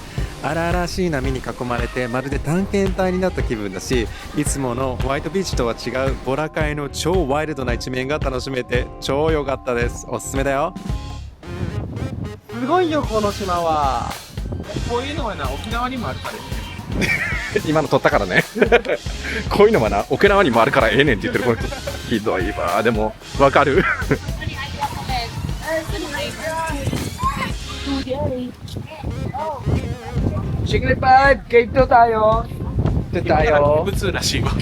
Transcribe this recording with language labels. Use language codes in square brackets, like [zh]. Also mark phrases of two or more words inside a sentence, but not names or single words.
[ja] 荒々しい波に囲まれてまるで探検隊になった気分だし、いつものホワイトビーチとは違うボラカイの超ワイルドな一面が楽しめて超良かったです。おすすめだよ。すごいよ、この島は。こういうのはな、沖縄にもあるからね。今の撮ったからね。こういうのはな、沖縄にもあるからええねんって言ってるこの人。ひどいわ。でも、わかる。 [tl] Siglipad! Cave 2 tayo! Ito tayo. [ja] 普通らしいわ。